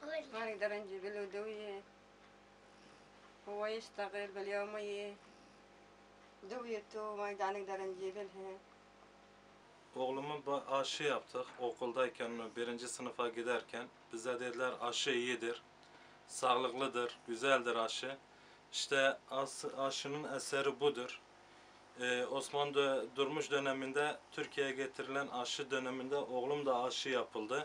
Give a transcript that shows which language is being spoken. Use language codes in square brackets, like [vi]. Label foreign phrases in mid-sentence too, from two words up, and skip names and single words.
[ar] ما نقدر نجيب له دوية. هو يشتغل باليومية دويته ما نقدر نجيب لها. [tr] Oğlumun aşı yaptık. Okuldayken, birinci sınıfa giderken bize dediler aşı iyidir, sağlıklıdır, güzeldir aşı. İşte aşının eseri budur. Osmanlı Durmuş döneminde Türkiye'ye getirilen aşı döneminde oğlum da aşı yapıldı.